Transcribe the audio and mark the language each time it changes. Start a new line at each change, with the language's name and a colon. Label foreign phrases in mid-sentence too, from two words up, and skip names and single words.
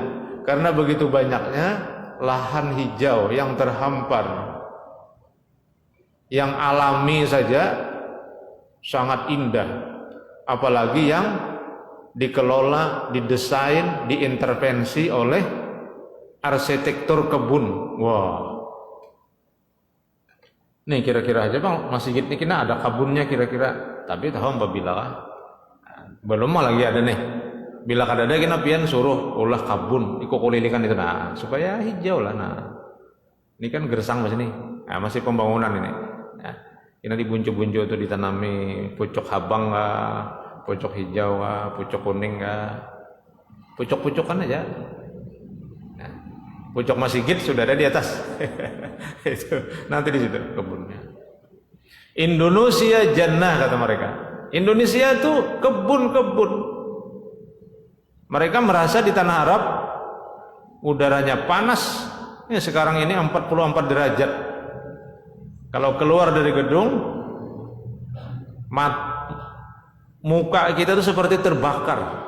Indonesian: Karena begitu banyaknya lahan hijau yang terhampar, yang alami saja sangat indah. Apalagi yang dikelola, didesain, diintervensi oleh arsitektur kebun.
Banjar: Wah. Nih kira-kira aja bang, masjid ini kena ada kabunnya kira-kira. Tapi tahu mbak lah, belum mah lagi ada nih. Bila kada ada kena pian suruh ulah kabun, ikut kulilikan itu nah supaya hijau lah. Nah ini kan gersang mas ini, nah, masih pembangunan ini. Nah, ini dibuncu-buncu itu ditanami pucuk habang kah, pucuk hijau kah, pucuk kuning kah, pucuk-pucukan aja.
Indonesian: Pucuk masjid sudah ada di atas. Itu nanti di situ kebunnya. Indonesia jannah kata mereka. Indonesia itu kebun-kebun. Mereka merasa di tanah Arab udaranya panas. Ya, sekarang ini 44 derajat. Kalau keluar dari gedung, muka kita itu seperti terbakar.